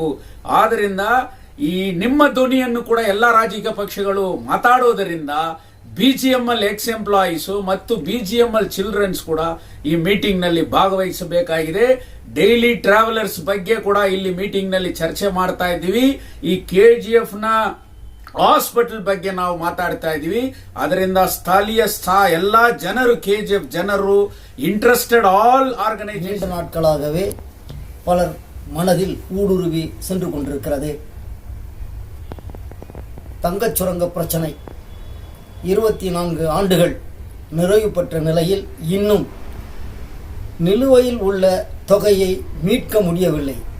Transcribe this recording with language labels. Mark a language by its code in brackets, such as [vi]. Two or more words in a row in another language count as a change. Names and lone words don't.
[kn] ಆದ್ರಿಂದ ಈ ನಿಮ್ಮ ಧ್ವನಿಯನ್ನು ಕೂಡ ಎಲ್ಲಾ ರಾಜಕೀಯ ಪಕ್ಷಗಳು ಮಾತಾಡೋದರಿಂದ BGML [en] ex employees [kn] ಮತ್ತು BGML ಚಿಲ್ಡ್ರನ್ಸ್ ಕೂಡ ಈ ಮೀಟಿಂಗ್ ನಲ್ಲಿ ಭಾಗವಹಿಸಬೇಕಾಗಿದೆ. [en] daily travellers [kn] ಬಗ್ಗೆ ಕೂಡ ಇಲ್ಲಿ ಮೀಟಿಂಗ್ ನಲ್ಲಿ ಚರ್ಚೆ ಮಾಡ್ತಾ ಇದ್ದೀವಿ. ಈ KGF ನ ಹಾಸ್ಪಿಟಲ್ ಬಗ್ಗೆ ನಾವು ಮಾತಾಡ್ತಾ ಇದ್ದೀವಿ. ಅದರಿಂದ ಸ್ಥಳೀಯ ಎಲ್ಲಾ ಜನರು, KGF ಜನರು, [en] interested all organisation [ta] நாட்களாகவே பலர் மனதில் ஊடுருவி சென்று கொண்டிருக்கிறது. தங்கச் சுரங்க பிரச்சனை 24 ஆண்டுகள் நிறைவு பெற்ற நிலையில் இன்னும் நிலுவையில் உள்ள தொகையை மீட்க முடியவில்லை.